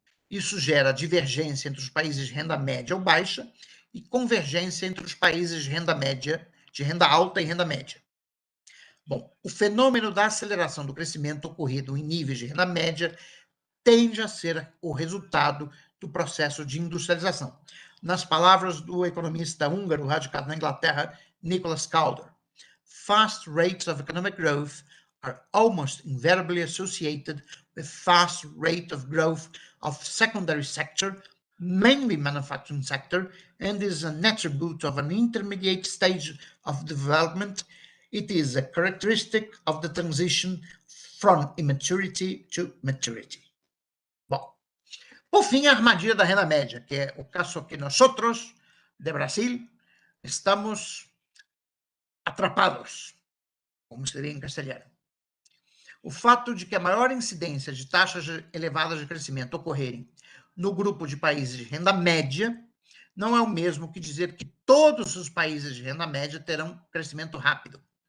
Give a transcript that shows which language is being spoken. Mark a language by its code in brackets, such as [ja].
[pt] Isso gera divergência entre os países de renda média ou baixa e convergência entre os países de renda média, de renda alta e renda média. Bom, o fenômeno da aceleração do crescimento ocorrido em níveis de renda média tende a ser o resultado do processo de industrialização. Nas palavras do economista húngaro radicado na Inglaterra, [en] Nicholas Calder, fast rates of economic growth are almost invariably associated with fast rate of growth of secondary sector, mainly manufacturing sector, and is an attribute of an intermediate stage of development. It is a characteristic of the transition from immaturity to maturity. [pt] Bom, por fim, a armadilha da renda média, que é o caso que nós, de Brasil, estamos atrapados, como seria em castelhano. O fato de que a maior incidência de taxas elevadas de crescimento ocorrerem no grupo de países de renda média não é o mesmo que dizer que todos os países de renda média terão crescimento rápido.